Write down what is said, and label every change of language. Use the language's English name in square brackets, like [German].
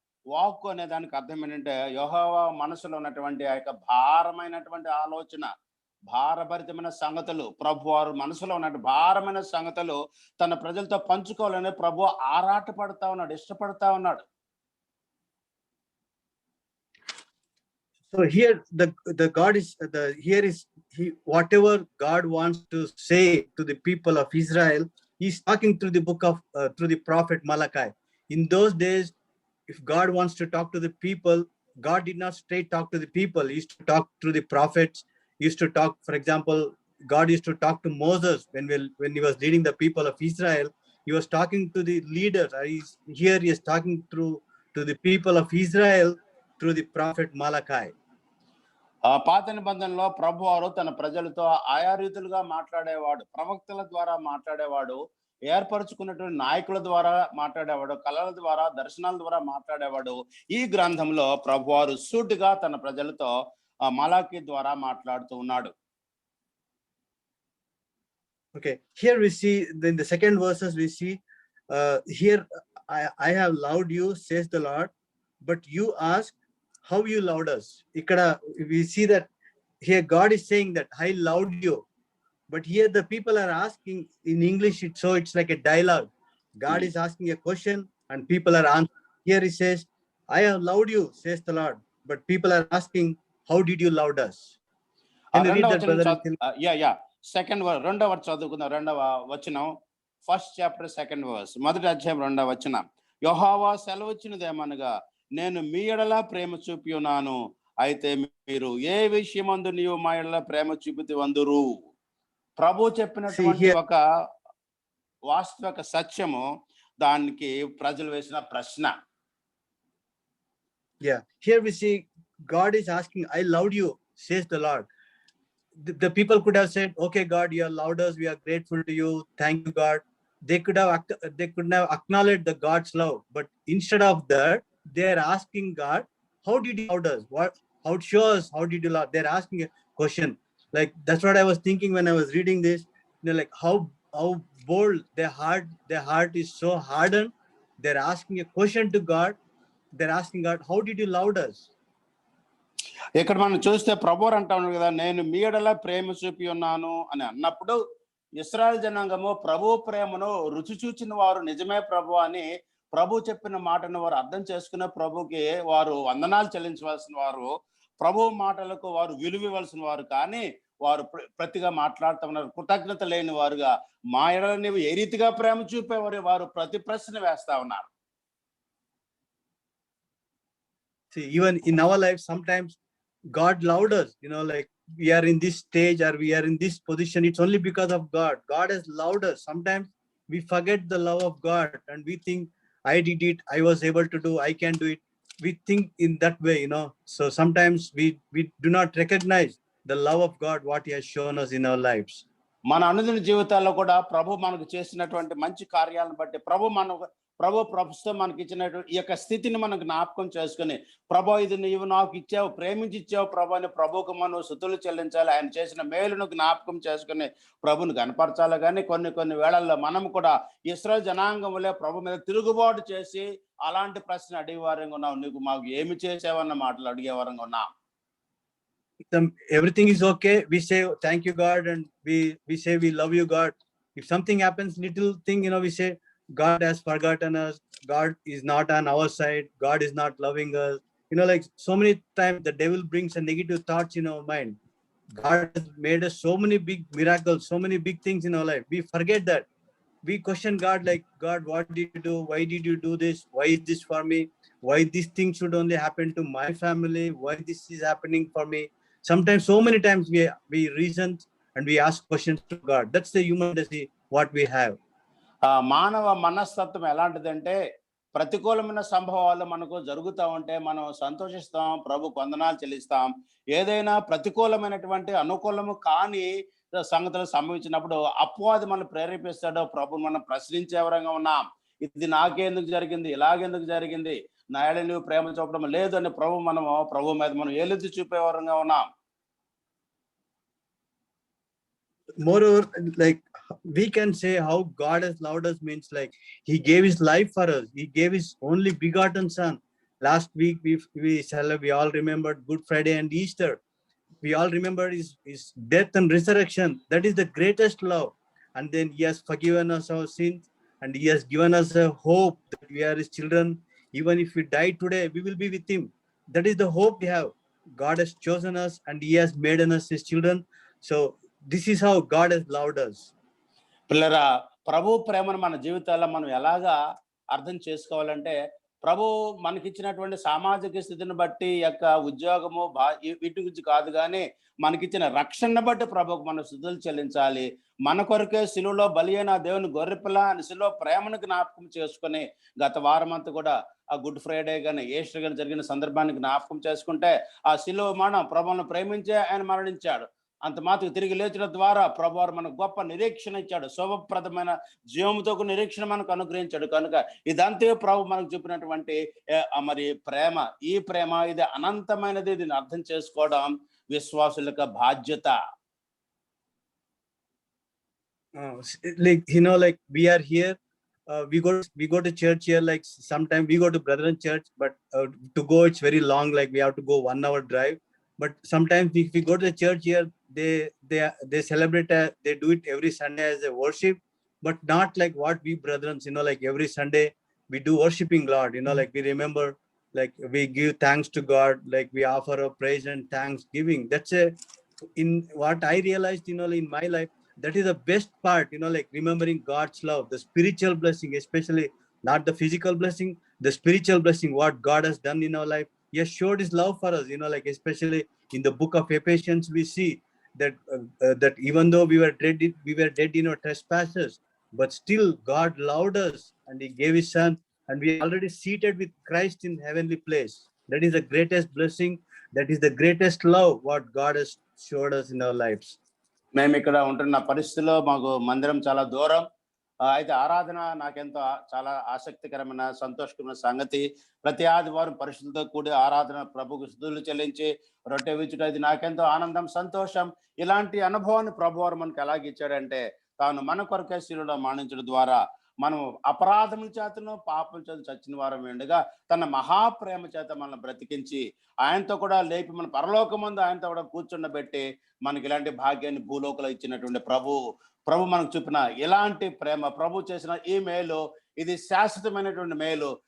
[Telugu] వాక్కు అనే దానికి అర్థం ఏంటంటే యెహోవా మనసులో ఉన్నటువంటి ఆ యొక్క భారమైనటువంటి ఆలోచన, భారభరితమైన సంగతులు, ప్రభు వారు మనసులో ఉన్న భారమైన సంగతులు తన ప్రజలతో పంచుకోవాలని ప్రభు ఆరాట పడతా ఉన్నాడు, ఇష్టపడతా ఉన్నాడు. [English] So here the God is here is he, whatever God wants to say to the people of Israel, he's talking through the book of through the prophet Malachi. In those days, if God wants to talk to the people, God did not straight talk to the people. He used to talk through the prophets. He used to talk, for example, God used to talk to Moses when he was leading the people of Israel. He was talking to the leaders. Here he is talking to the people of Israel through the prophet Malachi. [Telugu] పాత నిబంధనలో ప్రభు వారు తన ప్రజలతో ఆయా రీతులుగా మాట్లాడేవాడు, ప్రవక్తల ద్వారా మాట్లాడేవాడు, ఏర్పరచుకున్నటువంటి నాయకుల ద్వారా మాట్లాడేవాడు, కళల ద్వారా, దర్శనాల ద్వారా మాట్లాడేవాడు. ఈ గ్రంథంలో ప్రభు వారు సూటిగా తన ప్రజలతో మలాకీ ద్వారా మాట్లాడుతూ ఉన్నాడు. [English] Okay, here we see in the second verses we see here I have loved you, says the Lord, but you ask how you loved us. [Telugu] Ikkada [English] we see that here God is saying that I loved you, but here the people are asking in English, it's like a dialogue. God is asking a question and people are answering. Here he says, I have loved you, says the Lord, but people are asking, how did you love us? Can you read that, brother? [Telugu] Second రెండవ చదువుకుందాం. రెండవ వచనం, [English] first chapter second verse, [Telugu] మొదటి అధ్యాయం రెండవ వచనం. యెహోవా సెలవిచ్చినదేమనగా, నేను మీ ఎడల ప్రేమ చూపి ఉన్నాను, అయితే మీరు ఏ విషయమందు నీవు మా ఎడల ప్రేమ చూపితే వందురు. ప్రభు చెప్పినటువంటి ఒక వాస్తవిక సత్యము, దానికి ప్రజలు వేసిన ప్రశ్న. [English] Here we see God is asking, I loved you, says the Lord. The people could have said, okay, God, you have loved us, we are grateful to you, thank you, God. They could have acknowledged the God's love, but instead of that, they're asking God, how did you love us? How show us, how did you love? They're asking a question. Like, that's what I was thinking when I was reading this. They're like, how bold, their heart is so hardened. They're asking a question to God. They're asking God, how did you love us? [Telugu] ఇక్కడ మనం చూస్తే ప్రభు అంటా ఉన్నాడు కదా, నేను మీ ఎడల ప్రేమ చూపి ఉన్నాను అని అన్నప్పుడు ఇశ్రాయేలు జనాంగము ప్రభు ప్రేమను రుచి చూచిన వారు నిజమే ప్రభు అని ప్రభు చెప్పిన మాటను వారు అర్థం చేసుకునే ప్రభుకి వారు వందనాలు చెల్లించవలసిన వారు, ప్రభు మాటలకు వారు విలువ ఇవ్వాల్సిన వారు. కానీ వారు ప్రతిగా మాట్లాడుతూ ఉన్నారు, కృతజ్ఞత లేని వారుగా. మా ఎడల నీవు ఏ రీతిగా ప్రేమ చూపేవారు వారు ప్రతి ప్రశ్న వేస్తా ఉన్నారు. [English] See, even in our life, sometimes God loved us, like we are in this stage or we are in this position, it's only because of God. God has loved us. Sometimes we forget the love of God and we think, I did it, I was able to do, I can do it. We think in that way, So sometimes we do not recognize the love of God, what he has shown us in our lives. [Telugu] మన అనుదిన జీవితాల్లో కూడా ప్రభు మనకు చేసినటువంటి మంచి కార్యాలను బట్టి ప్రభు ప్రస్తుతం మనకి ఇచ్చినటువంటి ఈ యొక్క స్థితిని మనం జ్ఞాపకం చేసుకుని, ప్రభు ఇది నీవు నాకు ఇచ్చావు, ప్రేమించి ఇచ్చావు ప్రభు అని ప్రభుకు మనం స్తుతులు చెల్లించాలి. ఆయన చేసిన మేలును జ్ఞాపకం చేసుకుని ప్రభుని కనపరచాలి. కానీ కొన్ని వేళల్లో మనం కూడా ఇశ్రాయేలు జనాంగంలో ప్రభు మీద తిరుగుబాటు చేసి అలాంటి ప్రశ్న అడిగేవారంగా ఉన్నాం. నీకు మాకు ఏమి చేసావన్న మాటలు అడిగేవారంగా ఉన్నాం. [English] Everything is okay, we say thank you God, and we say we love you God. If something happens, little thing, we say God has forgotten us, God is not on our side, God is not loving us. like so many times the devil brings a negative thoughts in our mind. God has made us so many big miracles, so many big things in our life. We forget that. We question God like, God, what did you do? Why did you do this? Why is this for me? Why this thing should only happen to my family? Why this is happening for me? Sometimes, so many times we reason and we ask questions to God. That's the human tendency what we have. [Telugu] మానవ మనస్తత్వం ఎలాంటిదంటే ప్రతికూలమైన సంభవాలు మనకు జరుగుతూ ఉంటే మనం సంతోషిస్తాం, ప్రభు వందనాలు చెల్లిస్తాం. ఏదైనా ప్రతికూలమైనటువంటి అనుకూలము కాని సంగతులు సంభవించినప్పుడు అపవాది మనం ప్రేరేపిస్తాడో, ప్రభుని మనం ప్రశ్నించే వరంగా ఉన్నాం. ఇది నాకెందుకు జరిగింది, ఇలాగెందుకు జరిగింది, నా ఏళ్ళ నువ్వు ప్రేమ చూపడం లేదు అని ప్రభు మీద మనం ఏలెత్తి చూపే వరంగా ఉన్నాం. [English] Moreover, like we can say how God has loved us means like he gave his life for us. He gave his only begotten son. Last week we all remembered Good Friday and Easter. We all remember his death and resurrection. That is the greatest love. And then he has forgiven us our sins, and he has given us a hope that we are his children. Even if we die today, we will be with him. That is the hope we have. God has chosen us and he has made us his children. So this is how God has loved us. [Telugu] పిల్లరా, ప్రభు ప్రేమను మన జీవితాల్లో మనం ఎలాగా అర్థం చేసుకోవాలంటే, ప్రభు మనకిచ్చినటువంటి సామాజిక స్థితిని బట్టి యొక్క ఉద్యోగము వీటి గురించి కాదు, కానీ మనకిచ్చిన రక్షణను బట్టి ప్రభుకు మనం స్తుతులు చెల్లించాలి. మన కొరకే శిలువలో బలి అయిన దేవుని గొర్రెపిల్ల అని శిలువ ప్రేమను జ్ఞాపకం చేసుకుని, గత వారం అంతా కూడా ఆ గుడ్ ఫ్రైడే కానీ ఈస్టర్ కానీ జరిగిన సందర్భాన్ని జ్ఞాపకం చేసుకుంటే, ఆ శిలువ మనం ప్రభువును ప్రేమించే ఆయన మరణించాడు. అంత మాత్రం తిరిగి లేచడం ద్వారా ప్రభువారు మనకు గొప్ప నిరీక్షణ ఇచ్చాడు. శుభప్రదమైన జీవముతో నిరీక్షణ మనకు అనుగ్రహించాడు. కనుక ఇదంతే ప్రభు మనకు చూపినటువంటి మరి ప్రేమ. ఈ ప్రేమ ఇది అనంతమైనది. దీన్ని అర్థం చేసుకోవడం విశ్వాసుల యొక్క బాధ్యత. [English] Like like we are here, we go to church here. Like sometimes we go to Brethren church, but to go it's very long. Like we have to go 1 hour drive. But sometimes if we go to the church here, they celebrate, they do it every Sunday as a worship, but not like what we brethren, like every Sunday we do worshiping Lord, like we remember, like we give thanks to God, like we offer a praise and thanksgiving. That's in what I realized, in my life, that is the best part, like remembering God's love, the spiritual blessing, especially not the physical blessing, the spiritual blessing, what God has done in our life. He has showed his love for us, like especially in the book of Ephesians, we see that that even though we were dead in our trespasses, but still God loved us and he gave his son, and we are already seated with Christ in heavenly place. That is the greatest blessing. That is the greatest love what God has showed us in our lives. [Telugu] మేము ఇక్కడ ఉంటున్న పరిస్థితిలో మాకు మందిరం చాలా దూరం. అయితే ఆరాధన నాకెంతో చాలా ఆసక్తికరమైన సంతోషకరమైన సంగతి. ప్రతి ఆదివారం పరిశుద్ధులతో కూడి ఆరాధన ప్రభుకు స్తుతులు చెల్లించి రొట్టె విచ్చుట, ఇది నాకెంతో ఆనందం, సంతోషం. ఇలాంటి అనుభవాన్ని ప్రభువారు మనకు ఎలాగిచ్చాడంటే, తాను మన కొరకే శిలువలో మరణించడం ద్వారా మనం అపరాధముల చేతను పాపం చేత చచ్చిన వారం ఉండగా తన మహాప్రేమ చేత మనల్ని బ్రతికించి ఆయనతో కూడా లేపి మన పరలోకమందు ఆయనతో కూడా కూర్చుండబెట్టి మనకి ఇలాంటి భాగ్యాన్ని భూలోకంలో ఇచ్చినటువంటి ప్రభు మనకు చూపిన ఇలాంటి ప్రేమ, ప్రభు చేసిన ఈ మేలు, ఇది శాశ్వతమైనటువంటి మేలు.